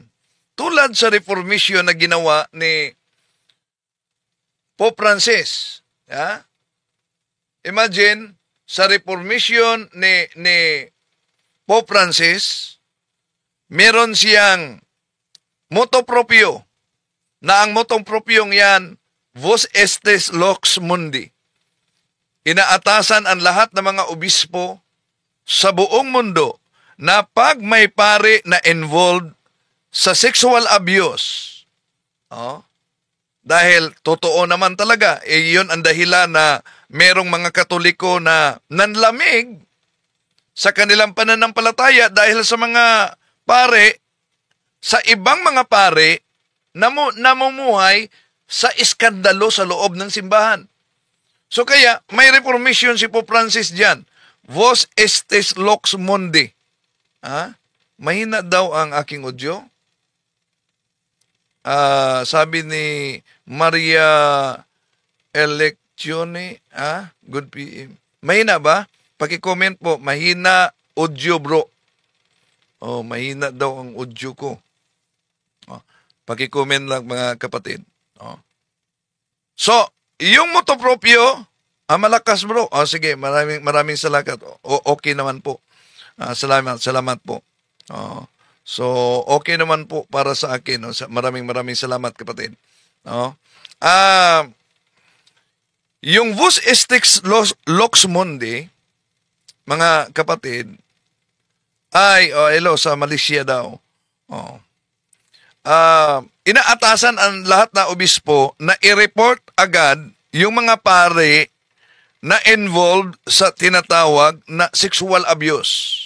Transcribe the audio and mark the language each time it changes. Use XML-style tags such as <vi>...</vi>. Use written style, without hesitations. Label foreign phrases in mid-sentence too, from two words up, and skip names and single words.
<tl>Tulad sa reformation na ginawa ni Pope Francis. Imagine, sa reformation ni Pope Francis, meron siyang</tl> <la>motto proprio,</la> <tl>na ang</tl> <la>motto proprio</la> <tl>yan,</tl> <la>Vos estes lux mundi.</la> <tl>Inaatasan ang lahat ng mga obispo sa buong mundo na pag may pare na involved sa</tl> <en>sexual abuse,</en> <tl>dahil totoo naman talaga, yun ang dahilan na merong mga Katoliko na nanlamig sa kanilang pananampalataya dahil sa mga pare, sa ibang mga pare na namumuhay sa iskandalo sa loob ng simbahan. So kaya, may reformation si Pope Francis dyan.</tl> <la>Vos estes lux mundi.</la> <tl>Mahina daw ang aking audio. Sabi ni Maria Electione,</tl> <en>good PM.</en> <tl>Mahina ba? Paki-comment po, mahina audio bro. Mahina daw ang audio ko. Paki-comment lang mga kapatid. So, yung</tl> <la>motto proprio,</la> <tl>malakas bro. Sige, maraming salamat. Okay naman po. Salamat po. So, okay naman po para sa akin. No? Maraming salamat, kapatid. No? Yung</tl> <la>Vos estes lux mundi,</la> <tl>mga kapatid, ay, hello, sa Malaysia daw. Inaatasan ang lahat na obispo na i-report agad yung mga pare na involved sa tinatawag na</tl> <en>sexual abuse.</en>